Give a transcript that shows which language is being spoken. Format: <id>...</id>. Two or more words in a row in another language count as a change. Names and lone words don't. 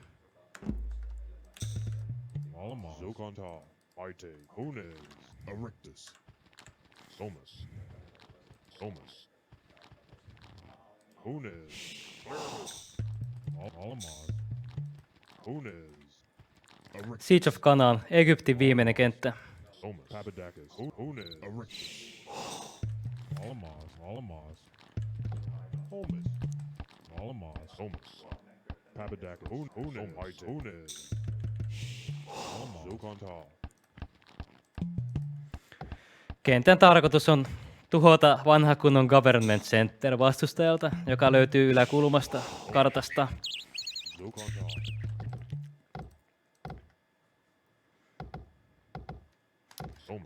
<en>Alma. Zokanta. Aite. Hunes. Erectus. Somas. Somas. Hunes. Alma. Hunes. Erectus. Siege of Canaan,</en> <fi>Egyptin viimeinen kenttä. Somas. Papadakis. Hunes. Erectus. Almas. Almas. Homus. Almas. Somas. Papadakis. Hunes. Aite. Hunes. Alma. Zokanta. Kentän tarkoitus on tuhota vanha kunnon Government Center vastustajalta, joka löytyy yläkulmasta kartasta. Zokanta. Somas.</fi>